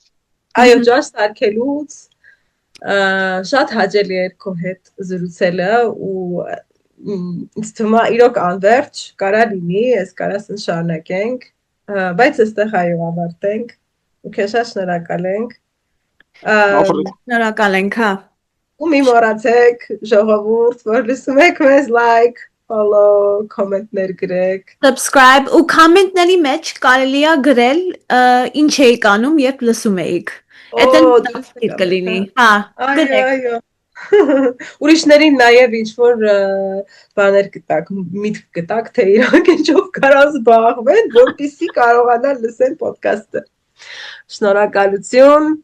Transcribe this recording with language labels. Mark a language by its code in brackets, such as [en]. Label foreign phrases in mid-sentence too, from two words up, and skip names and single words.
[hy] Այո, ճաշ սարքելուց շատ հաճելի էր քո հետ զրուցելը ու ինձ թվում է իրոք անverջ կարա լինի, ես կարասն շարունակենք, բայց այստեղ այո ավարտենք ու քեզ շատ շնորհակալ ենք։ Շնորհակալ ենք, հա։ Ու մի մոռացեք ժողովուրդ, որ լսում եք մեզ [en] like, follow, [hy] comment-ներ գրեք, Subscribe ու comment-ների մեջ կարելի է գրել ինչ էիք անում, երբ լսում էիք։ Դա կլինի։ Հա, գրեք։ այո։ Ուրիշներին նաև ինչ որ բաներ գտակ, միտք գտակ, թե իրանք ինչով կարան զբաղվեն, որպեսզի կարողանան լսեն ոդկասթը։ Շնորհակալություն։